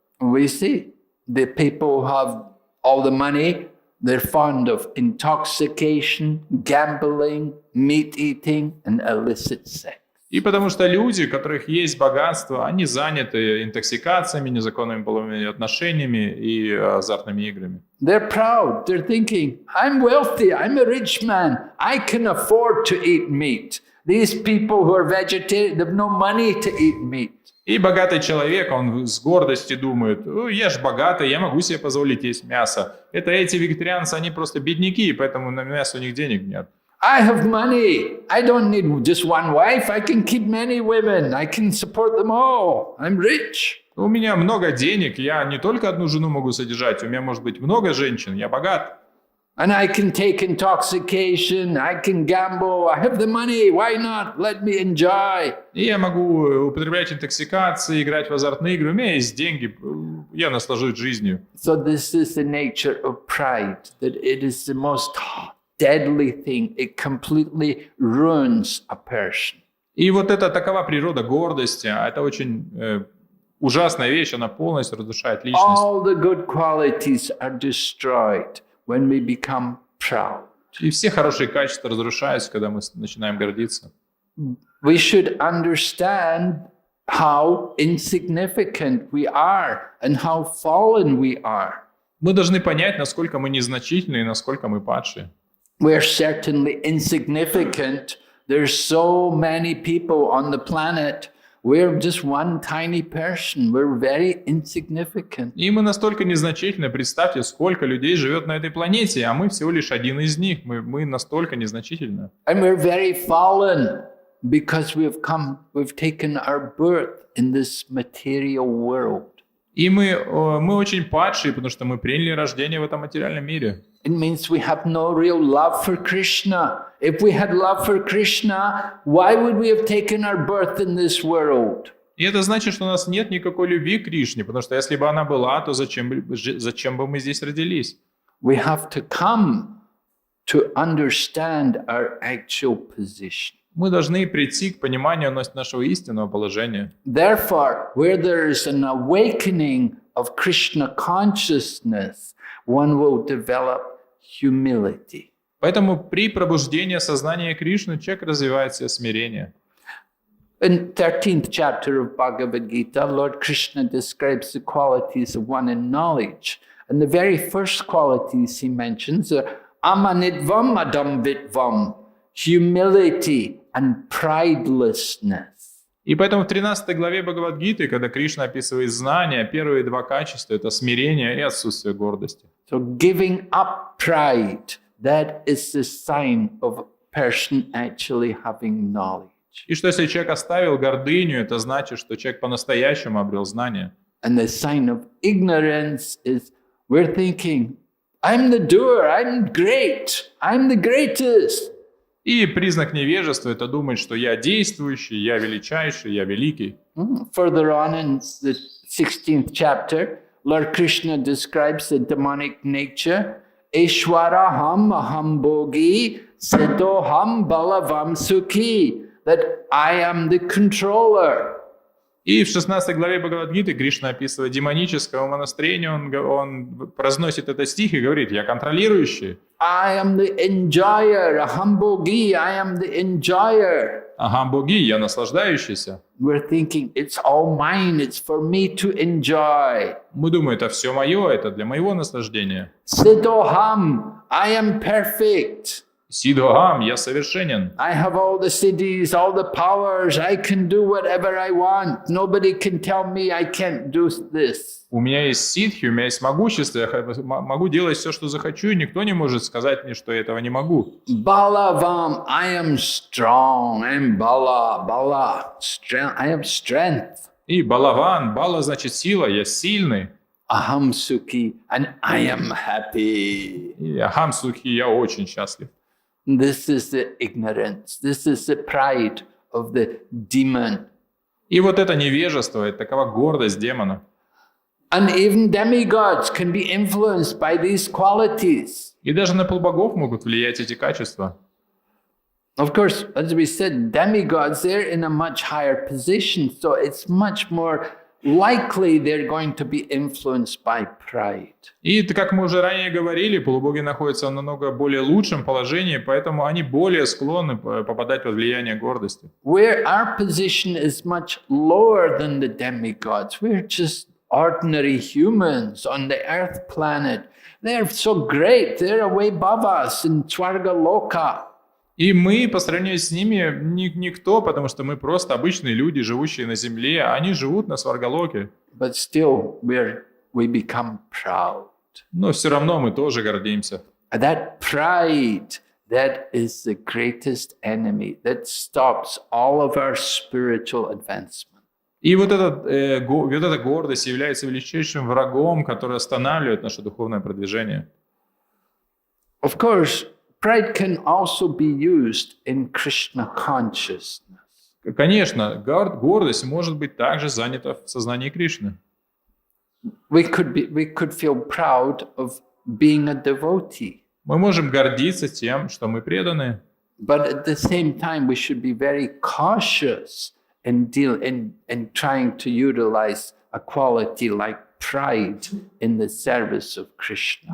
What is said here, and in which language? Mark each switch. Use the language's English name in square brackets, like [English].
[English] We see the people who have all the money, they're fond of intoxication, gambling, meat eating, and illicit sex. [Russian] И потому что люди, у которых есть богатство, они заняты интоксикациями, незаконными половыми отношениями и азартными играми. [English] They're proud. They're thinking, I'm wealthy, I'm a rich man, I can afford to eat meat. These people who are vegetarian, they have no money to eat meat. [Russian] И богатый человек, он с гордостью думает, я же богатый, я могу себе позволить есть мясо. Это эти вегетарианцы, они просто бедняки, поэтому на мясо у них денег нет. [English] I have money. I don't need just one wife. I can keep many women. I can support them all. I'm rich. [Russian] У меня много денег, я не только одну жену могу содержать, у меня может быть много женщин, я богат. [English] And I can take intoxication, I can gamble, I have the money, why not? Let me enjoy. [Russian] И я могу употреблять интоксикации, играть в азартные игры, у меня есть деньги, я наслажусь жизнью. [English] So this is the nature of pride, that it is the most deadly thing. It completely ruins a person. [Russian] И вот это такова природа гордости, это очень ужасная вещь, она полностью разрушает личность. [English] All the good qualities are destroyed when we become proud. [Russian] И все хорошие качества разрушаются, когда мы начинаем гордиться. [English] We should understand how insignificant we are and how fallen we are. [Russian] Мы должны понять, насколько мы незначительны и насколько мы падшие. [English] We're certainly insignificant. There's so many people on the planet. We're just one tiny person. We're very insignificant. [Russian] И мы настолько незначительны. Представьте, сколько людей живет на этой планете, а мы всего лишь один из них. Мы настолько незначительны. [English] And we're very fallen because we've taken our birth in this material world. [Russian] И мы очень падшие, потому что мы приняли рождение в этом материальном мире. [English] It means we have no real love for Krishna. If we had love for Krishna, why would we have taken our birth in this world? [Russian] И это значит, что у нас нет никакой любви к Кришне, потому что если бы она была, то зачем бы мы здесь родились? [English] We have to come to understand our actual position. [Russian] Мы должны прийти к пониманию нашего истинного положения. [English] Therefore, where there is an awakening of Krishna consciousness, one will develop humility. [Russian] Поэтому при пробуждении сознания Кришны человек развивает в себе смирение. [English] In 13th chapter of Bhagavad Gita, Lord Krishna describes the qualities of one in knowledge. And the very first qualities he mentions are [Sanskrit] amanidvam adamvitvam, [English] humility and pridelessness. [Russian] И поэтому в 13 главе Бхагавад-гиты, когда Кришна описывает знания, первые два качества — это смирение и отсутствие гордости. [English] So giving up pride, that is the sign of a person actually having knowledge. [Russian] И что если человек оставил гордыню, это значит, что человек по-настоящему обрел знания. [English] And the sign of ignorance is we're thinking, I'm the doer, I'm great, I'm the greatest. [Russian] И признак невежества — это думать, что я действующий, я величайший, я великий. [English] Further on in the 16th chapter, Lord Krishna describes the demonic nature. [Sanskrit] Ishwaraham aham bhogi siddhoham balavam sukhi. [English] That I am the controller. [Russian] И в 16 главе Бхагавад-гиты Кришна описывает демоническое умонастроение, он произносит этот стих и говорит: «Я контролирующий». [English] I am the enjoyer, [Sanskrit] aham bhogi, [English] I am the enjoyer. [Sanskrit] Ахам боги, [Russian] я наслаждающийся. [English] We're thinking, it's all mine, it's for me to enjoy. [Russian] Мы думаем, это все мое, это для моего наслаждения. [English] Siddhoham, I am perfect. [Russian] Сидхам, я совершенен. [English] I have all the siddhis, all the powers. I can do whatever I want. Nobody can tell me I can't do this. [Russian] У меня есть сидхи, у меня есть могущество, я могу делать все, что захочу, и никто не может сказать мне, что я этого не могу. [English] Balavam, I am strong. I am bala. Strength. I have strength. [Russian] И балаван, бала значит сила, я сильный. [Sanskrit] Aham sukhi, [English] and I am happy. [Russian] И [Sanskrit] ахам сухи, [Russian] я очень счастлив. [English] This is the ignorance. This is the pride of the demon. [Russian] И вот это невежество, это такова гордость демона. [English] And even demigods can be influenced by these qualities. [Russian] И даже на полубогов могут влиять эти качества. [English] Of course, as we said, demigods, they're in a much higher position, so it's much more likely they're going to be influenced by pride. [Russian] И, как мы уже ранее говорили, полубоги находятся в намного более лучшем положении, поэтому они более склонны попадать под влияние гордости. [English] Where our position is much lower than the demigods, we're just ordinary humans on the earth planet. They're so great, they're way above us in Swarga Loka. [Russian] И мы, по сравнению с ними, никто, потому что мы просто обычные люди, живущие на земле, а они живут на Сваргалоке. [English] But still, we become proud. [Russian] Но все равно мы тоже гордимся. [English] That pride, that is the greatest enemy that stops all of our spiritual advancement. [Russian] И вот эта гордость является величайшим врагом, который останавливает наше духовное продвижение. [English] Of course, pride can also be used in Krishna consciousness. [Russian] Конечно, гордость может быть также занята в сознании Кришны. [English] We could feel proud of being a devotee. [Russian] Мы можем гордиться тем, что мы преданы. [English] But at the same time, we should be very cautious in trying to utilize a quality like pride in the service of Krishna.